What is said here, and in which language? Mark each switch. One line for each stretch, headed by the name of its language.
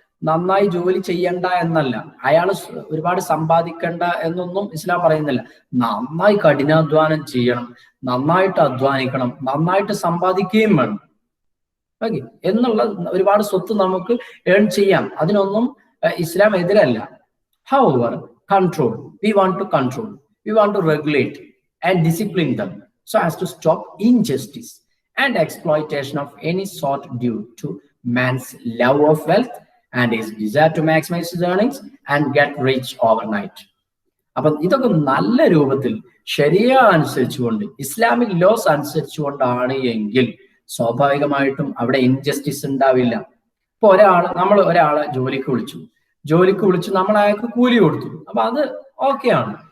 Malayalam: നന്നായി ജോലി ചെയ്യണ്ട എന്നല്ല, അയാൾ ഒരുപാട് സമ്പാദിക്കണ്ട എന്നൊന്നും ഇസ്ലാം പറയുന്നില്ല. നന്നായി കഠിനാധ്വാനം ചെയ്യണം, നന്നായിട്ട് അധ്വാനിക്കണം, നന്നായിട്ട് സമ്പാദിക്കുകയും വേണം. ഓക്കെ, എന്നുള്ള ഒരുപാട് സ്വത്ത് നമുക്ക് ഏൺ ചെയ്യാം, അതിനൊന്നും ഇസ്ലാം എതിരല്ല.
English: However, control. We want to control. We want to regulate and discipline them so as to stop injustice and exploitation of any sort due to man's love of wealth and his desire to maximize his earnings and get rich overnight.
Malayalam: അപ്പം ഇതൊക്കെ നല്ല രൂപത്തിൽ ശരിയ അനുസരിച്ചുകൊണ്ട്, Islamic loss അനുസരിച്ചുകൊണ്ടാണ് എങ്കിൽ സ്വാഭാവികമായിട്ടും അവിടെ injustice ഉണ്ടാവില്ല. ഇപ്പൊ നമ്മൾ ഒരാളെ ജോലിക്ക് വിളിച്ചു നമ്മൾ അയാൾക്ക് കൂലി കൊടുത്തു, അപ്പൊ അത് ഓക്കെയാണ്.